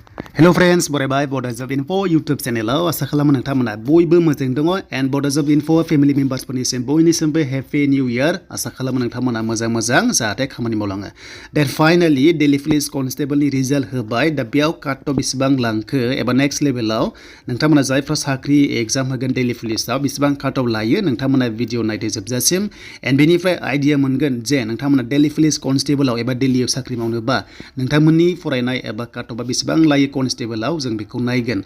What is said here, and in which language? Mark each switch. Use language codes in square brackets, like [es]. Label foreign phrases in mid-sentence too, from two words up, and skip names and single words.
[en] Hello friends, bye Bodo Info YouTube channel [brx] asa खालामो नोंथांमोना बयबो मोजां दङ and Bodo Info [en] family members [brx] फोरनिसिम बयनिसिमबो [en] happy new year [brx] आसा खालामो नोंथांमोना मोजां जाहाथे खामानि मावलाङो। Then finally Daily Police Constable नि रिजाल्ट होबाय दा बेयाव [en] cut off [brx] बेसेबां लांखो एबा [en] next levelआव [brx] नोंथांमोना जायफ्रा साख्रि एग्जाम होगोन Daily Policeआव बेसेबां [en] cut off [brx] लायो नोंथांमोना भिडिअ नायदो जोबजासिम and बेनिफ्राय आइडिया मोनगोन जे नोंथांमोना Daily Police Constable एबा दिल्लीयाव साख्रि मावनोबा नोंथांमोननि फरायनाय एबा [en] cut offआ [brx] बेसेबां लायो कनस्टेबलआव जों बेखौ नायगोन।